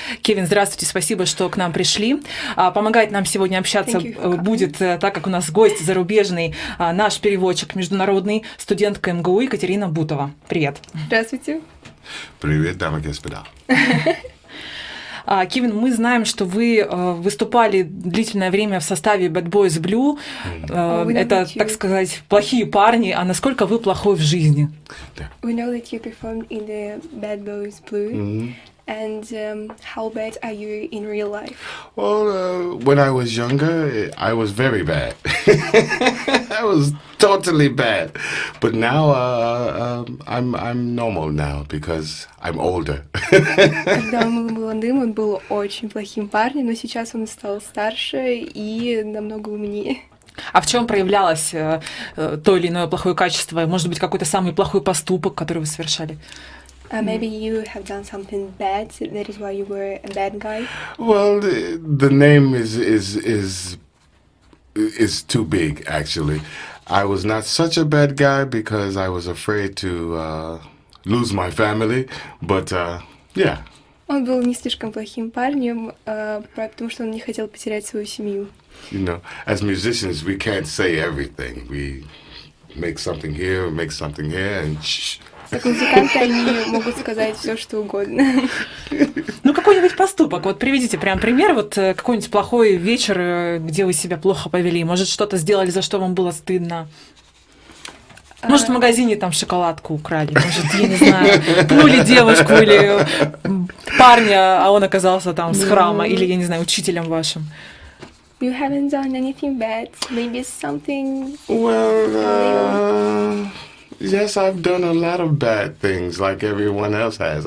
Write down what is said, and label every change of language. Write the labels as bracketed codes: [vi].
[ru] Кевин, здравствуйте, спасибо, что к нам пришли. Помогать нам сегодня общаться будет, так как у нас гость зарубежный, наш переводчик международный, студентка МГУ Екатерина Бутова. Привет. Здравствуйте. Привет, дамы и господа. Кевин, мы знаем, что вы выступали длительное время в составе Bad Boys Blue. Это, так сказать, плохие парни. А насколько вы плохой в жизни? [en] We know that you performed in the Bad Boys Blue. And how bad are you in real life? Well, when I was younger, I was very bad. I was totally bad. But now I'm normal now because I'm older. [ru] Когда он был молодым, он был очень плохим парнем, но сейчас он стал старше и намного умнее. А в чем проявлялось то или иное плохое качество? Может быть, какой-то самый плохой поступок, который вы совершали? [en] Maybe you have done something bad, that is why you were a bad guy? Well, the name is too big, actually. I was not such a bad guy because I was afraid to lose my family, but yeah. [ru] Он был не слишком плохим парнем, потому что он не хотел потерять свою семью. [en] You know, as musicians, we can't say everything. We make something here, and shh. [ru] Как музыканты, они могут сказать все, что угодно. Ну, какой-нибудь поступок. Вот приведите прям пример, вот какой-нибудь плохой вечер, где вы себя плохо повели. Может, что-то сделали, за что вам было стыдно. Может, в магазине там шоколадку украли. Может, я не знаю, пнули девушку или парня, а он оказался там с храма, или, я не знаю, учителем вашим. [en] You haven't done anything bad. Maybe something... Well, yes, I've done a lot of bad things like everyone else has.